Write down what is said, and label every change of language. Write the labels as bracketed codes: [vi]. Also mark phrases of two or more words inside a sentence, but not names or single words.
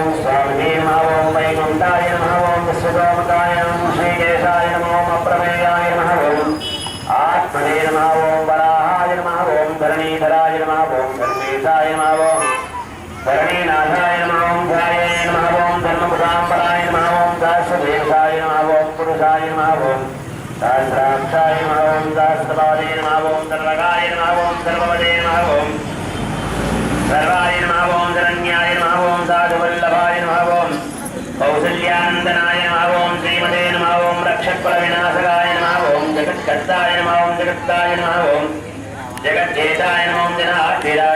[sa] స్వామినే నమః ఓం వైకుంఠాయ నమః ఓం విశ్వతోముఖాయ నమః శ్రీకేశాయ నమః ఓం అప్రమేయాయ నమః ఓం ఆత్మనే నమః ఓం వరాహాయ నమః ఓం ధరణీధరాయ నమః ఓం ధర్మేశాయ నమః ఓం ధరణీనాథాయ నమః ఓం ధ్యాయే నమః ఓం ధర్మపురాంబరాయ నమః ఓం దాసదేశాయ నమః ఓం పురుషాయ నమః ఓం सहस्राक्षाय नमः ओम सहस्रपादे नमः ओम सर्वगाय नमः ओम सर्ववदे नमः ओम सर्वाय नमः ओम शरण्याय नमः ओम साधुवल्लभाय नमः ओम कौसल्यानन्दनाय नमः ओम श्रीमते नमः ओम रक्षककुलविनाशकाय नमः ओम जगत्कर्ताय नमः ओम जगत्ताय नमः ओम जगज्जेताय नमः ओम जनार्थिराय